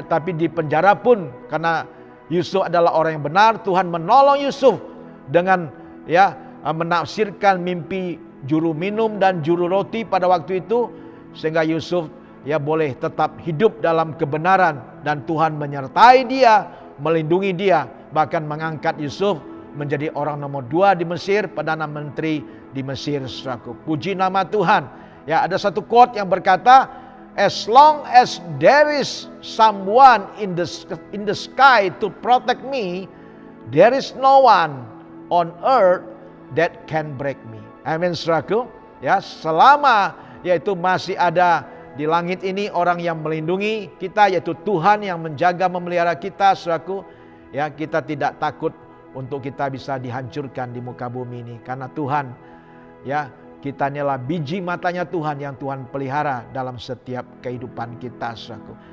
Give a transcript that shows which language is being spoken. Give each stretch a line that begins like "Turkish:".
Indonesian: Tapi di penjara pun karena Yusuf adalah orang yang benar, Tuhan menolong Yusuf dengan ya menafsirkan mimpi juru minum dan juru roti pada waktu itu, sehingga Yusuf ya boleh tetap hidup dalam kebenaran, dan Tuhan menyertai dia, melindungi dia, bahkan mengangkat Yusuf menjadi orang nomor 2 di Mesir, Perdana Menteri di Mesir, saudaraku. Puji nama Tuhan. Ya, ada satu quote yang berkata,
English: as long as there is someone in the sky to protect me, there is no one on earth that can break me.
Indonesian: Amin, saudaraku. Ya, selama yaitu masih ada di langit ini orang yang melindungi kita, yaitu Tuhan yang menjaga memelihara kita, saudaraku. Ya, kita tidak takut untuk kita bisa dihancurkan di muka bumi ini, karena Tuhan ya, kita inilah biji matanya Tuhan yang Tuhan pelihara dalam setiap kehidupan kita, saudaraku.